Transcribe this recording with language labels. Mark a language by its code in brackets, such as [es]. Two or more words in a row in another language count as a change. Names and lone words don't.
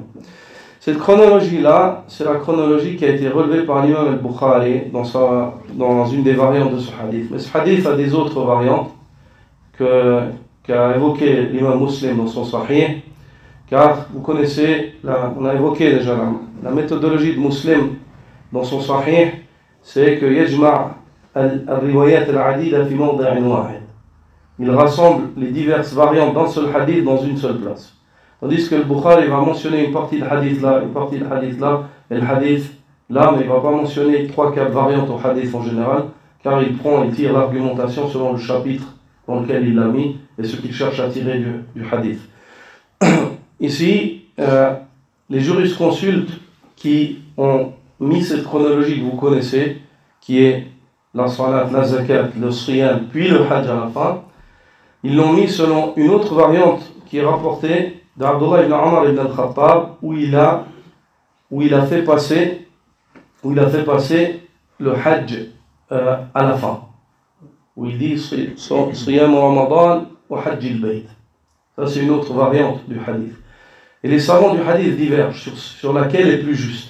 [fr] Cette chronologie-là, c'est la chronologie qui a été relevée par l'imam al-Bukhari dans une des variantes de ce hadith. Mais ce hadith a des autres variantes qu'a évoqué l'imam Muslim dans son Sahih, car vous connaissez, on a évoqué déjà la méthodologie de Muslim dans son Sahih, c'est que [ar] يجمع الروايات العديدة في موضع واحد. [fr] Il rassemble les diverses variantes d'un seul hadith dans une seule place. Tandis que le Bukhari va mentionner une partie de hadith là, une partie de hadith là, et le hadith là, mais il ne va pas mentionner 3-4 variantes au hadith en général, car il tire l'argumentation selon le chapitre dans lequel il l'a mis et ce qu'il cherche à tirer du hadith. Ici, les jurisconsultes qui ont mis cette chronologie que vous connaissez, qui est la salat, la zakat, le siyam, puis le hajj à la fin, ils l'ont mis selon une autre variante qui est rapportée d'Abdullah ibn Umar ibn al-Khattab, où il a fait passer le hajj à la fin, où il dit [ar] صيام رمضان وحج البيت. [fr] Ça c'est une autre variante du hadith. Et les savants du hadith divergent sur laquelle est plus juste.